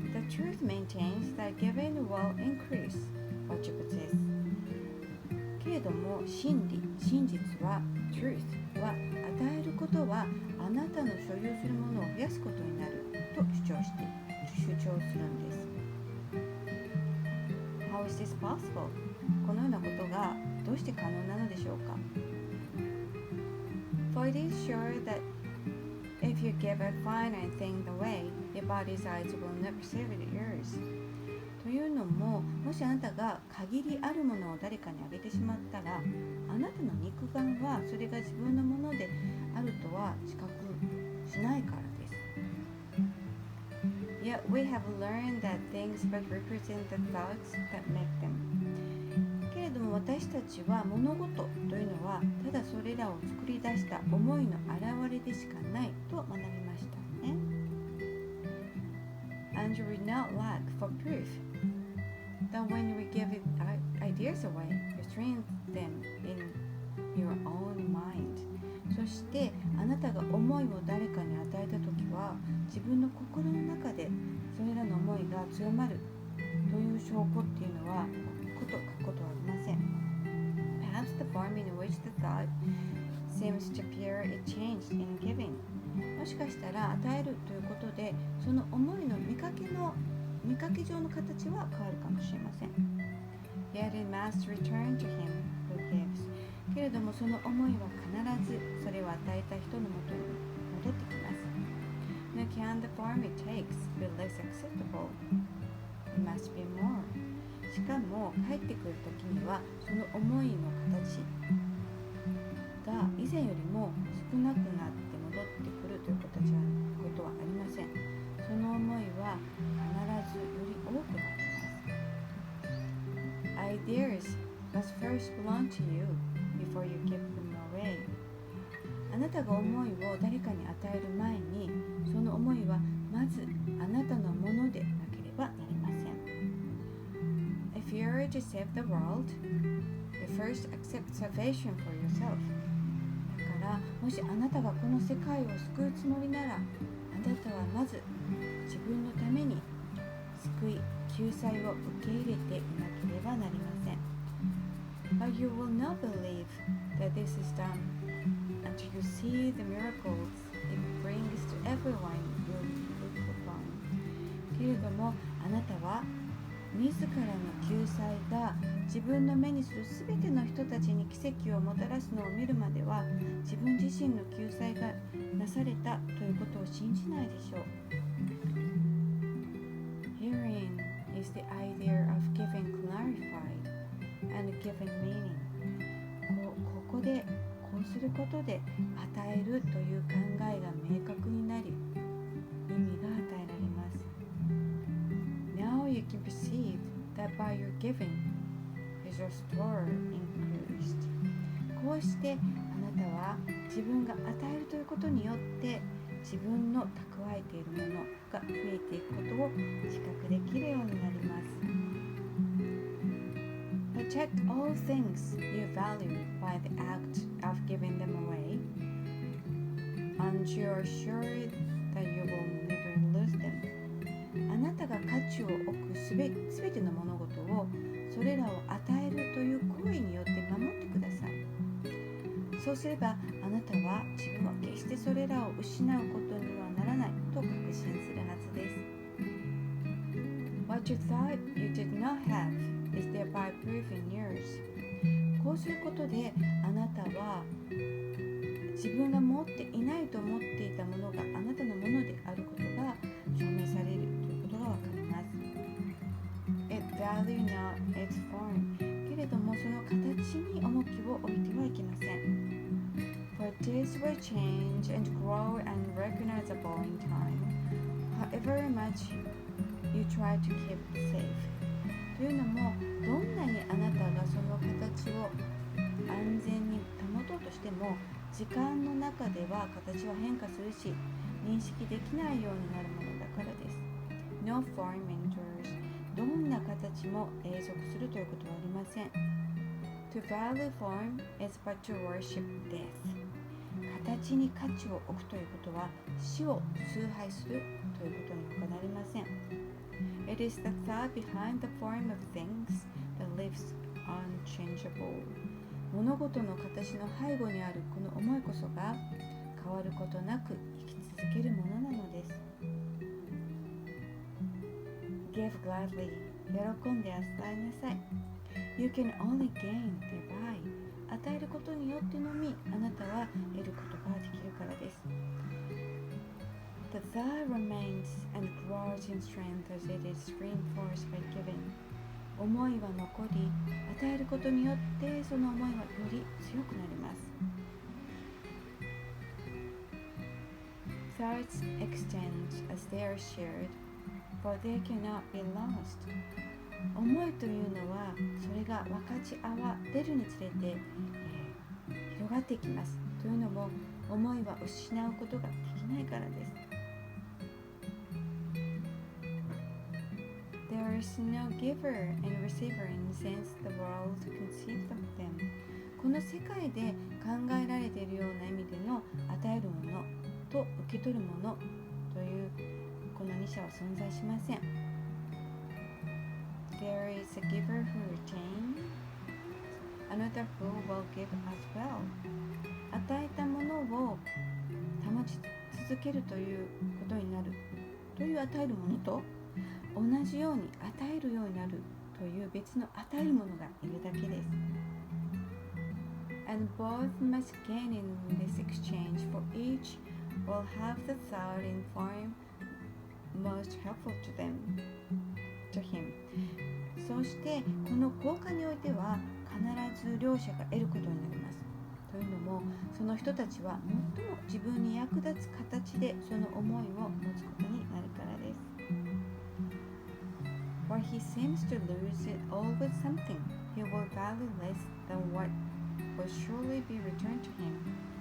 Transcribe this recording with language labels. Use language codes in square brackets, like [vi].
[en] The truth maintains that giving will increase what you possess. [ja] けれども真実は truth は与えることはあなたの所有するものを増やすことになると主張するんです。 [en] How is this possible? [ja] このようなことがどうして可能なのでしょうか。 [en] For it is sure that if you give a finite thing away, your body's eyes will not perceive it yours. [ja] というのも、もしあなたが限りあるものを誰かにあげてしまったら、あなたの肉眼はそれが自分のものであるとは知覚しないからです。 [en] Yet we have learned that things but represent the thoughts that make them. [ja] けれども私たちは物事というのはただそれらを作り出した思いの表れでしかないと学びましたね。 [en] And you will not lack for proof that when we give ideas away, you strengthen them in your own mind. [ja] そしてあなたが思いを誰かに与えたときは自分の心の中でそれらの思いが強まるという証拠っていうのはこと書くことはありません。 [en] Perhaps the form in which the thought seems to appear is changed in giving. [ja] もしかしたら与えるということでその思いの見かけ上の形は変わるかもしれません。 [en] Yet it must return to him who gives. [ja] けれどもその思いは必ずそれを与えた人のもとに戻ってきます。 [en] Nor can the form it takes be less acceptable. It must be more. [ja] しかも帰ってくるときにはその思いの形が以前よりも少なくなって戻ってくるということはありません。その思いは必ずより多くなります。 [en] Ideas must first belong to you before you give them away. [ja] あなたが思いを誰かに与える前にその思いはまずあなたのものでなければなりません。 [en] If you are to save the world, you first accept salvation for yourself. [ja] だからもしあなたがこの世界を救うつもりならあなたはまず自分のために救い救済を受け入れていなければなりません。 [en] But you will not believe that this is done until you see the miracles it brings to everyone you look upon. [ja] けれどもあなたは自らの救済が自分の目にするすべての人たちに奇跡をもたらすのを見るまでは自分自身の救済がなされたということを信じないでしょう。 [en] Herein is the idea of giving clarified and given meaning. [ja] ここでこうすることで与えるという考えが明確になり、意味が与えられます。 [en] Now you can perceive that by your giving is your store increased. [ja] こうしてあなたは自分が与えるということによって自分の蓄えているものが増えていくことを自覚できるようになります。 [en] Protect all things you value by the act of giving them away, and you are sure that you will never lose them. [ja] あなたが価値を置くすべての物事をそれらを与えるという行為によって守ってください。そうすればあなたは自分は決してそれらを失うことにはならないと確信するはずです。 [en] What you thought you did not have is thereby proving yours. [ja] こうすることであなたは自分が持っていないと思っていたものがあなたのものであることが証明されるということがわかります。 [en] It value not its form. [ja] けれどもその形に重きを置いてはいけません。 [en] For this will change and grow unrecognizable in time, however much you try to keep it safe. [ja] というのも、どんなにあなたがその形を安全に保とうとしても、時間の中では形は変化するし、認識できないようになるものだからです。 [en] No form endures. [ja] どんな形も永続するということはありません。 [en] To value form is but to worship death. [ja] 形に価値を置くということは死を崇拝するということに他なりません。 [en] It is the thought behind the form of things that lives unchangeable. [ja] 物事の形の背後にあるこの思いこそが変わることなく生き続けるものなのです。 [en] Give gladly. [ja] 喜んで与えなさい。 [en] You can only gain thereby. [ja] 与えることによってのみあなたは得ることができるからです。 [en] The thought remains and grows in strength as it is reinforced by giving. [ja] 思いは残り、与えることによってその思いはより強くなります。 [en] Thoughts extend as they are shared, for they cannot be lost. [ja] 思いというのはそれが分かち合われるにつれて、広がっていきます。というのも思いは失うことができないからです。 [en] There is no giver and receiver in the sense the world conceives of them. [ja] この世界で考えられているような意味での与えるものと受け取るものというこの2者は存在しません。 [en] There is a giver who retains, another who will give as well. [ja] 与えたものを保ち続けるということになるという与えるものと同じように与えるようになるという別の与えるものがいるだけです。 [en] And both must gain in this exchange, for each will have the thought and form most helpful to him. [ja] そしてこの交換においては必ず両者が得ることになります。というのもその人たちは最も自分に役立つ形でその思いを持つことになるからです。 [en] For he seems to lose it all with something, he will value less than what will surely be returned to him.